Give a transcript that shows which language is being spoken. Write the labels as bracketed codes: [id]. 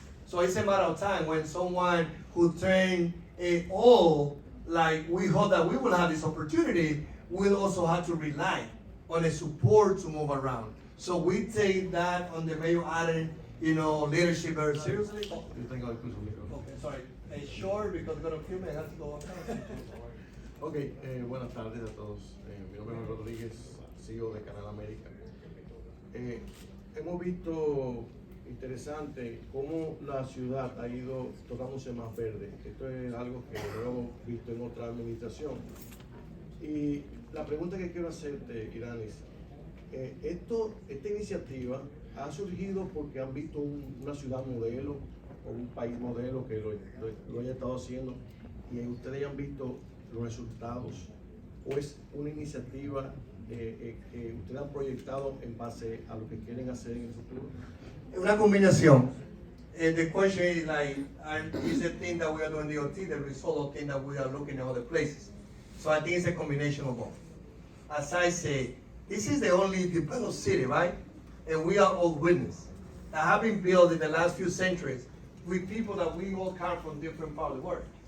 [en] So it's a matter of time when someone who turn old, like we hope that we will have this opportunity, will also have to rely on the support to move around. So we take that on the Mayor Allen, leadership very seriously. Okay, sorry. Short because I'm gonna film it. I have to go up. [es] Ok, buenas tardes a todos. Mi nombre es Rodríguez, CEO de Canal América. Hemos visto interesante cómo la ciudad ha ido tocándose más verde. Esto es algo que no hemos visto en otra administración. Y la pregunta que quiero hacerte, Ydanis, esta iniciativa ha surgido porque han visto una ciudad modelo o un país modelo que lo haya estado haciendo y ustedes han visto los resultados, o es una iniciativa que ustedes han proyectado en base a lo que quieren hacer en el futuro? Una combinación. [en] The question is is the thing that we are doing the OT the result of thing that we are looking at other places? So I think it's a combination of both. As I say, this is the only developed city, right? And we are all witness that have been built in the last few centuries with people that we all come from different parts of the world.